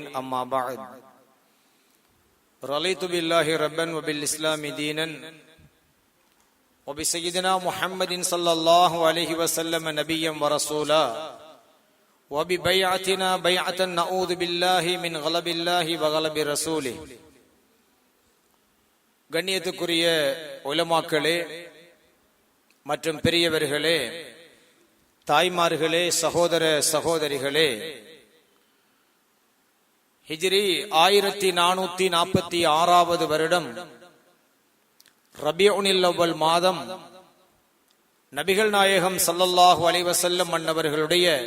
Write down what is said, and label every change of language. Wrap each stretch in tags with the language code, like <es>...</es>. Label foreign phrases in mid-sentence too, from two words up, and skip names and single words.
<ar>أما بعد، رضيت بالله ربا وبالإسلام دينا وبسيدنا محمد صلى الله عليه وسلم نبيا ورسولا وببيعتنا بيعة نعوذ بالله من غلب الله وغلب رسوله.</ar> <ta>கண்ணியத்துக்குரிய உலமாக்களே மற்றும் பெரியவர்களே, தாய்மார்களே, சகோதர சகோதரிகளே, ஹிஜ்ரி 1446 வருடம் ரபியுல் அவ்வல் மாதம் நபிகள் நாயகம்</ta> <ar>صلى الله عليه وسلم</ar> <ta>அன்னவர்களுடைய</ta>